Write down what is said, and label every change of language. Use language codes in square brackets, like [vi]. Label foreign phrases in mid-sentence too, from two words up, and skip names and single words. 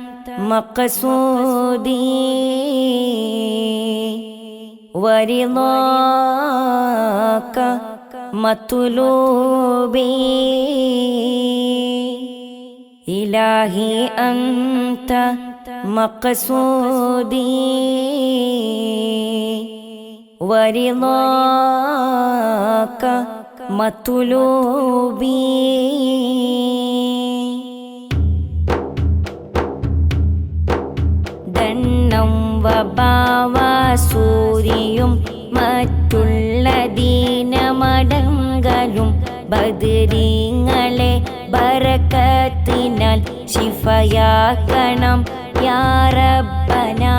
[ar] مقصودي ورضاك مطلوبي إلهي أنت مقصودي ورضاك مطلوبي. [ml] ദണ്ണം വബാവാസൂരിയും മറ്റുള്ള ദീനമടങ്കലും ബദരീങ്ങളെ ബറക്കത്തിനാൽ ശിഫയാക്കണം [ar] يا ربنا.